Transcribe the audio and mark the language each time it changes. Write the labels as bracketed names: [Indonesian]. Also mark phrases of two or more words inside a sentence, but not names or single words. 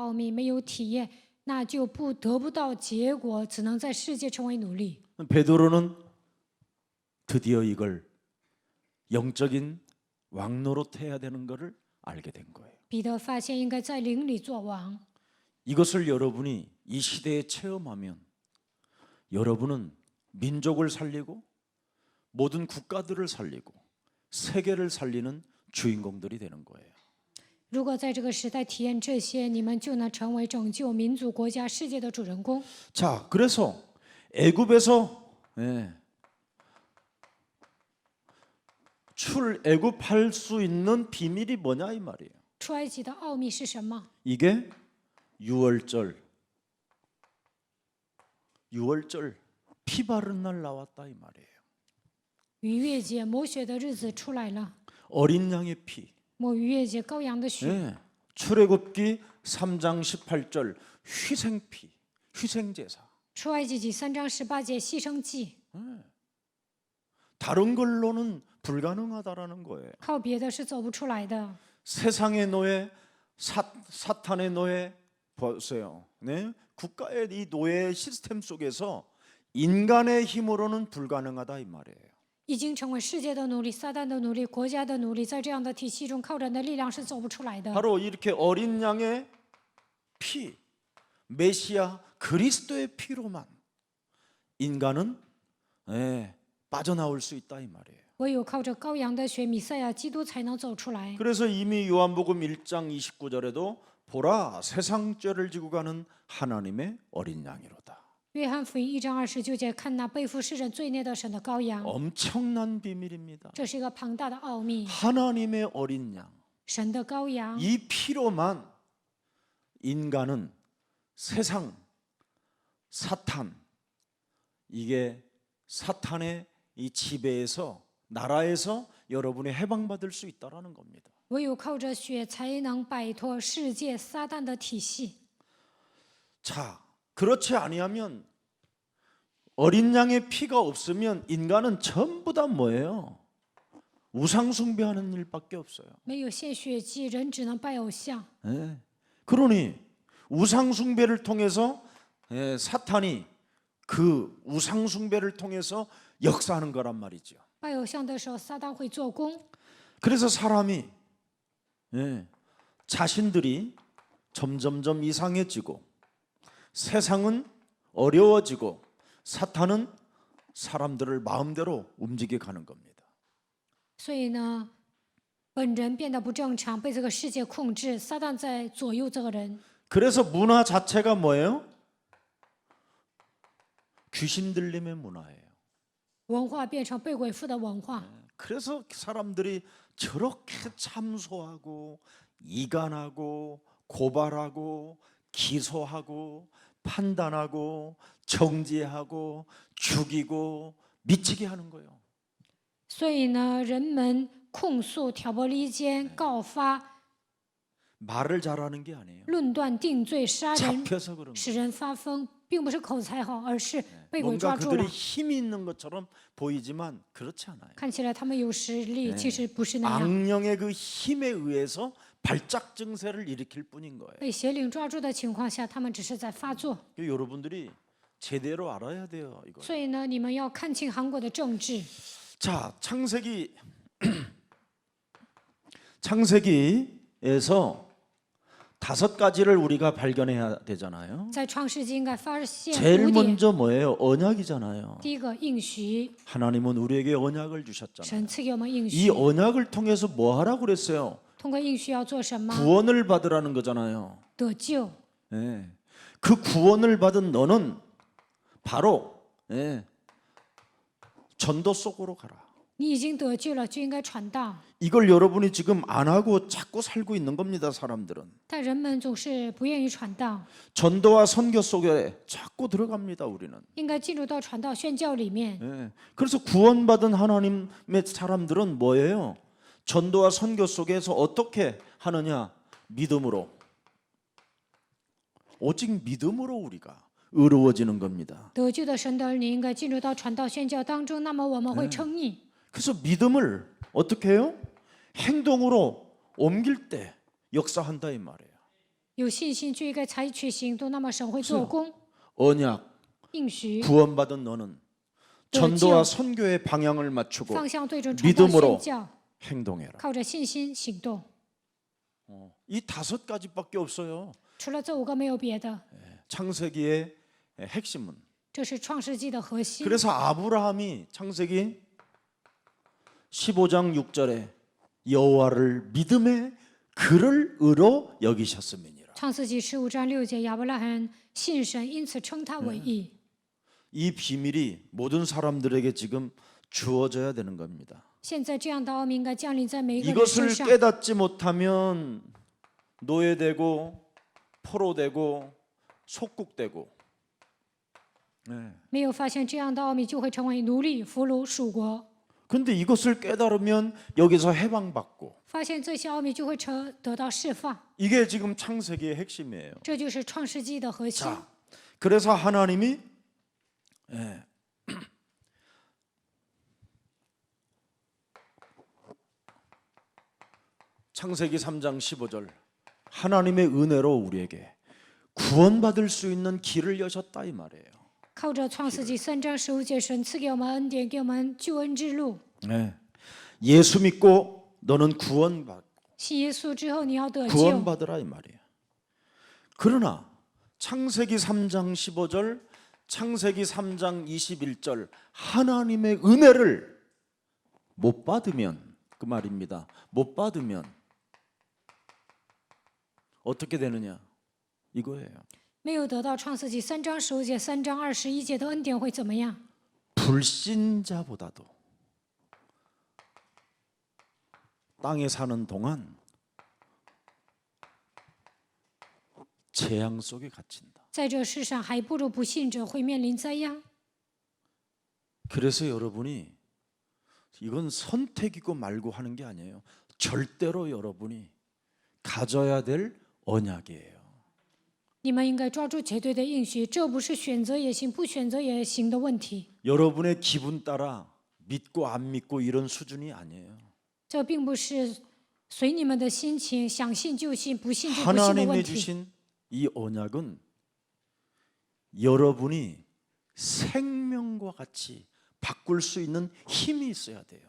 [Chinese] 没有给自己传递创世纪3章15节的奥秘，没有体验那就得不到结果，只能在世界成为奴隶。 [Korean] 베드로는 드디어 이걸 영적인 왕노릇해야 되는 것을 알게 된 거예요. [Chinese] 彼得发现应该在灵里做王。 [Korean] 이것을 여러분이 이 시대에 체험하면 여러분은 민족을 살리고 모든 국가들을 살리고 세계를 살리는 주인공들이 되는 거예요. [Chinese] 如果在这个时代体验这些，你们就能成为拯救民族、国家、世界的主人公。 [Korean] 자, 그래서 애굽에서 출애굽할 수 있는 비밀이 뭐냐 이 말이에요. [Chinese] 出埃及的奥秘是什么？ [Korean] 이게 유월절 피 바른 날 나왔다 이 말이에요. [Chinese] 逾越节抹血的日子出来了， [Korean] 어린 양의 피. [Chinese] 抹逾越节羔羊的血。 [Korean] 네. 출애굽기 3장 18절 희생피, 희생제사. [Chinese] 出埃及记3章18节牺牲祭， [Korean] 다른 걸로는 불가능하다라는 거예요. [Chinese] 靠别的是走不出来的。 [Korean] 세상의 노예, 사탄의 노예 보세요. 네? 국가의 이 노예 시스템 속에서 인간의 힘으로는 불가능하다 이 말이에요. [Chinese] 已经成为世界的奴隶、撒旦的奴隶、国家的奴隶，在这样的体系中，靠人的力量是走不出来的。 [Korean] 바로 이렇게 어린 양의 피, 메시아 그리스도의 피로만 인간은 빠져나올 수 있다 이 말이에요. [Chinese] 唯有靠着羔羊的血，弥赛亚基督才能走出来。 [Korean] 그래서 이미 요한복음 1장 29절에도 보라 세상 죄를 지고 가는 하나님의 어린 양이로다. [Chinese] 约翰福音1章29节，看那背负世人罪孽的神的羔羊， [Korean] 엄청난 비밀입니다. [Chinese] 这是一个庞大的奥秘。 [Korean] 하나님의 어린 양. [Chinese] 神的羔羊， [Korean] 이 피로만 인간은 세상, 사탄, 이게 사탄의 이 지배에서 나라에서 여러분이 해방받을 수 있다라는 겁니다. [Chinese] 唯有靠着血，才能摆脱世界撒旦的体系。 [Korean] 자, 그렇지 아니하면 어린 양의 피가 없으면 인간은 전부 다 뭐예요? 우상 숭배하는 일밖에 없어요. [Chinese] 没有献血祭，人只能拜偶像。 [Korean] 예. 그러니 우상 숭배를 통해서 사탄이 그 우상 숭배를 통해서 역사하는 거란 말이죠. [Chinese] 拜偶像的时候，撒旦会做工， [Korean] 그래서 사람이 자신들이 점점점 이상해지고 세상은 어려워지고 사탄은 사람들을 마음대로 움직여 가는 겁니다. [Chinese] 所以呢，本人变得不正常，被这个世界控制，撒旦在左右这个人。 [Korean] 그래서 문화 자체가 뭐예요? 귀신 들림의 문화예요. [Chinese] 文化变成被鬼附的文化， [Korean] 그래서 사람들이 저렇게 참소하고 이간하고 고발하고 기소하고 판단하고 정죄하고 죽이고 미치게 하는 거예요. [Chinese] 所以呢，人们控诉、挑拨离间、告发、 [Korean] 말을 잘하는 게 아니에요. [Chinese] 论断、定罪、杀人， [Korean] 잡혀서 그런 거예요. [Chinese] 使人发疯，并不是口才好，而是被鬼 [Korean] 뭔가 [Chinese] 抓住 [Korean] 그들이 [Chinese] 了。 [Korean] 힘이 있는 것처럼 보이지만 그렇지 않아요. [Chinese] 看起来他们有实力，其实不是那样。 [Korean] 악령의 그 힘에 의해서 발작 증세를 일으킬 뿐인 거예요. [Chinese] 被邪灵抓住的情况下，他们只是在发作。 [Korean] 여러분들이 제대로 알아야 돼요. 이거. [Chinese] 所以呢，你们要看清韩国的政治。 [Korean] 자, 창세기에서 5가지를 우리가 발견해야 되잖아요. [Chinese] 在创世纪应该发现 [Korean] 제일 [Chinese] 5点。 [Korean] 먼저 뭐예요? 언약이잖아요. [Chinese] 第一个应许， [Korean] 하나님은 우리에게 언약을 주셨잖아요. [Chinese] 神赐给我们应 [Korean] 이 [Chinese] 许， [Korean] 언약을 통해서 뭐 하라고 그랬어요? [Chinese] 通过应许要做什么？ [Korean] 구원을 받으라는 거잖아요. [Chinese] 得救。 [Korean] 예. 그 구원을 받은 너는 바로 전도 속으로 가라. [Chinese] 你已经得救了，就应该传道。 [Korean] 이걸 여러분이 지금 안 하고 자꾸 살고 있는 겁니다, 사람들은. [Chinese] 但人们总是不愿意传道， [Korean] 전도와 선교 속에 자꾸 들어갑니다, 우리는. [Chinese] 应该进入到传道宣教里面。 [Korean] 예. 그래서 구원받은 하나님의 사람들은 뭐예요? 전도와 선교 속에서 어떻게 하느냐? 믿음으로. 오직 믿음으로 우리가 의로워지는 겁니다. [Chinese] 得救的神的儿女应该进入到传道宣教当中，那么我们会称义。 [Korean] 그래서 믿음을 어떻게 해요? 행동으로 옮길 때 역사한다 이 말이에요. [Chinese] 有信心就应该采取行动，那么神会做工。 [Korean] 언약, [Chinese] 应许 [Korean] 구원받은 너는 전도와 선교의 방향을 맞추고 [Chinese] 方向对准传道宣 [Korean] 믿음으로 [Chinese] 教， [Korean] 행동해라. [Chinese] 靠着信心行动。 [Korean] 이 5가지밖에 없어요. [Chinese] 除了这5个没有别的， [Korean] 창세기의 핵심은. [Chinese] 这是创世纪的核心。 [Korean] 그래서 아브라함이 창세기 15장 6절에 여호와를 믿음의 그를 의로 여기셨음이니라. [Chinese] 创世纪15章6节，亚伯拉罕信神，因此称他为义。 [Korean] 이 비밀이 모든 사람들에게 지금 주어져야 되는 겁니다. [Chinese] 现在这样的奥秘应该降临在每一个人 [Korean] 이것을 [Chinese] 身上。 [Korean] 깨닫지 못하면 노예되고 포로되고 속국되고. 네. [Chinese] 没有发现这样的奥秘，就会成为奴隶、俘虏、属国。 [Korean] 근데 이것을 깨달으면 여기서 해방받고. [Chinese] 发现这些奥秘，就会得到释放。 [Korean] 이게 지금 창세기의 핵심이에요. [Chinese] 这就是创世纪的核心。 [Korean] 자, 그래서 하나님이 창세기 3장 15절 하나님의 은혜로 우리에게 구원받을 수 있는 길을 여셨다 이 말이에요. [Chinese] 靠着创世纪3章15节，神赐给我们恩典，给我们救恩之路。 [Korean] 네. 예수 믿고 너는 구원받고 [Chinese] 信耶稣之后，你要得救。 [Korean] 구원받으라 이 말이에요. 그러나 창세기 3장 15절, 창세기 3장 21절 하나님의 은혜를 못 받으면 그 말입니다. 못 받으면 어떻게 되느냐 이거예요. [Chinese] 没有得到创世纪3章15节、3章21节的恩典会怎么样？ [Korean] 불신자보다도 땅에 사는 동안 재앙 속에 갇힌다. [Chinese] 在这世上，还不如不信者会面临灾殃。 [Korean] 그래서 여러분이 이건 선택이고 말고 하는 게 아니에요. 절대로 여러분이 가져야 될 언약이에요. [Chinese] 你们应该抓住绝对的应许，这不是选择也行，不选择也行的问题。 [Korean] 여러분의 기분 따라 믿고 안 믿고 이런 수준이 아니에요. [Chinese] 这并不是随你们的心情，想信就信，不信就不信的 [Korean] 하나님이 [Chinese] 问题。 [Korean] 주신 이 언약은 여러분이 생명과 같이 바꿀 수 있는 힘이 있어야 돼요.